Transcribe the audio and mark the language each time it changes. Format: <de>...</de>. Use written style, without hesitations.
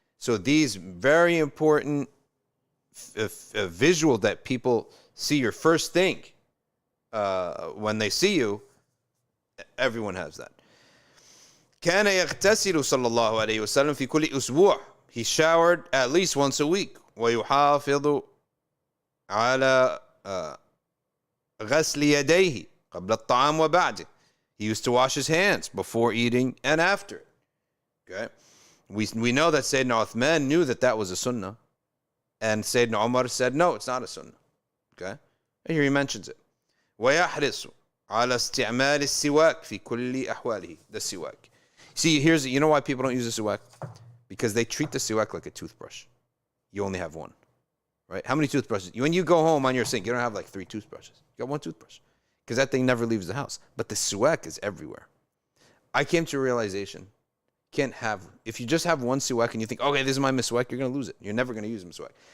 <en>So these very important visual that people see your first thing when they see you, everyone has that.</en> <ar>كان يغتسل صلى الله عليه وسلم في كل أسبوع.</ar> <en>he showered at least once a week.</en> <ar>ويحافظ على غسل يديه قبل الطعام وبعده.</ar> <en>He used to wash his hands before eating and after. Okay, we know that Sayyidina Uthman knew that was a sunnah, and Sayyidina Umar said no, it's not a sunnah. Okay, and here he mentions it.</en> <ar>ويحرص على استعمال السواك في كل أحواله.</ar> <en>The siwak. See, you know why people don't use the siwak? Because they treat the siwak like a toothbrush. You only have one, right? How many toothbrushes? When you go home on your sink, you don't have like 3 toothbrushes. You got 1 toothbrush. Because that thing never leaves the house. But the siwak is everywhere. I came to a realization, if you just have one siwak and you think, okay, this is my miswak, you're going to lose it. You're never going to use miswak.</en>